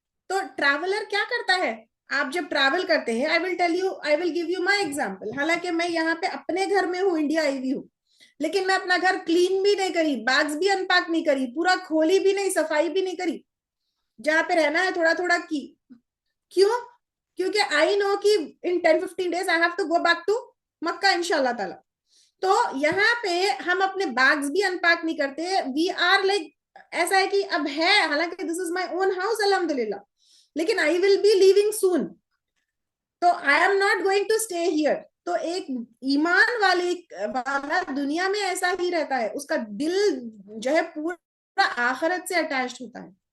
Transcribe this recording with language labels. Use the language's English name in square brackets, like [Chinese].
[Urdu] تو ٹریولر کیا کرتا ہے, آپ جب ٹریول کرتے ہیں, [English] I will give you my example. [Urdu] حالانکہ میں یہاں پہ اپنے گھر میں ہوں, انڈیا آئی ہوئی ہوں, لیکن میں اپنا گھر کلین بھی نہیں کری, بیگز بھی انپیک نہیں کری, پورا کھولی بھی نہیں, صفائی بھی نہیں کری. جہاں پہ رہنا ہے تھوڑا تھوڑا کی. کیوں؟ کیونکہ [English] I know کہ in 10-15 days I have to go back to Makkah انشاءاللہ تعالی. [Urdu] تو یہاں پہ ہم اپنے بیگز بھی انپیک نہیں کرتے. [English] we are like [Urdu] ایسا ہے کہ اب ہے, [English] حالانکہ this is my own house الحمدللہ, لیکن I will be leaving soon, تو I am not going to stay here. [Urdu] تو ایک ایمان والا دنیا میں ایسا ہی رہتا ہے, اس کا دل جو ہے پورا آخرت سے اٹیچڈ ہوتا ہے.